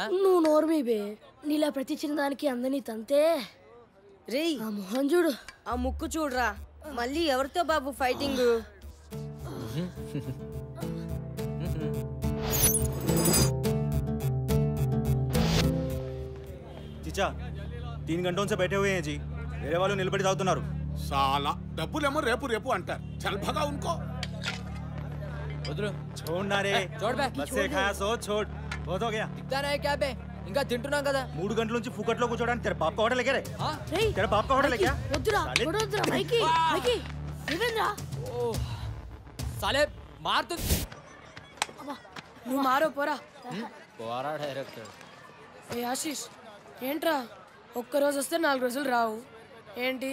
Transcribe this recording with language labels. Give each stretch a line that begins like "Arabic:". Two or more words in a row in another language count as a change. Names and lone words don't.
Telugu: నువ్వు నోర్మీ బే. నీలా ప్రతి చిన్నదానికి అందని తంతే. రేయ్ ఆ మొహం చూడు, ఆ ముక్కు చూడరా. మళ్ళీ ఎవరితో బాబు ఫైటింగ్?
Hindi: చిచ్చా 3 घंटों से बैठे हुए हैं जी.
Telugu: వేరే వాళ్ళు నిలబడి తాగుతున్నారు. సాలా డబ్బులేమో రేపు రేపు అంటారు.
Hindi: चल भगा उनको.
Telugu: వదులు.
Hindi: छोड़ ना रे. छोड़ बे. बस से खाया सो छोड़. बहुत हो गया. दिखता नहीं क्या बे?
Telugu: ఇంకా తింటున్నాం కదా. 3 గంటల నుంచి ఫుకట్లో కూర్చోడానికి
Hindi: तेरा बाप का होटल
Telugu: లేకే రే. రేయ్
Hindi: तेरा बाप का होटल लेके.
Telugu: వద్దురా వద్దురా మైకి మైకి ఏమేంద్రా? ఓ సాలే మారుతు. నువ్వు మారో పోరా. పోరా డైరెక్టర్. ఏ ఆశీష్ ఏంట్రా ఒక్కరోజు వస్తే 4 రోజులు రావు ఏంటి?